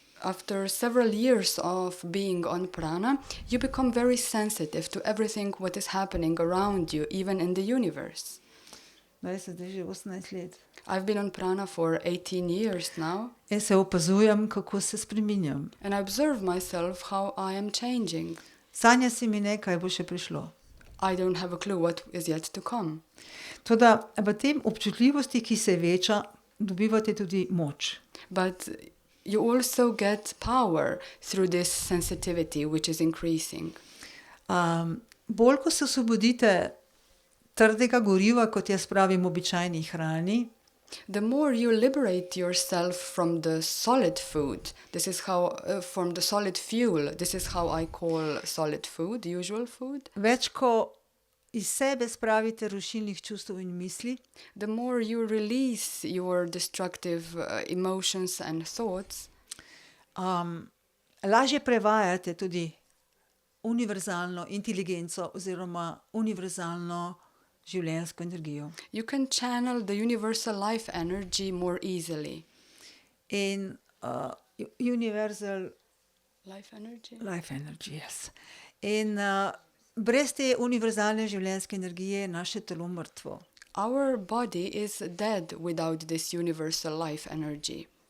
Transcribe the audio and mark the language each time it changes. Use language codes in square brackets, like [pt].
[en] After several years of being on prana, you become very sensitive to everything what is happening around you, even in the universe. [sl] Jaz sem zdaj že 18 let. [en] I've been on prana for 18 years now, [sl] In se opazujem, kako se spreminjam. [en] and I observe myself how I am changing. [sl] Sanja si mi ne, kaj bo še prišlo. [en] I don't have a clue what is yet to come. [sl] Toda v tem občutljivosti, ki se veča, dobivate tudi moč. [en] But you also get power through this sensitivity, which is increasing. [sl] Bolj, ko se osvobodite trdega goriva, kot jaz pravim, običajni hrani, [en] The more you liberate yourself from the solid food, this is how, from the solid fuel, this is how I call solid food, usual food. [sl] več, ko iz sebe spravite rušilnih čustev in misli, [en] The more you release your destructive emotions and thoughts, [sl] lažje prevajate tudi univerzalno inteligenco oziroma univerzalno življenjsko energijo. [en] you can channel the universal life energy more easily. In universal Life energy? life energy, yes. [sl] In brez te univerzalne življenjske energije je naše telo mrtvo. [en] Our body is dead without this universal life energy.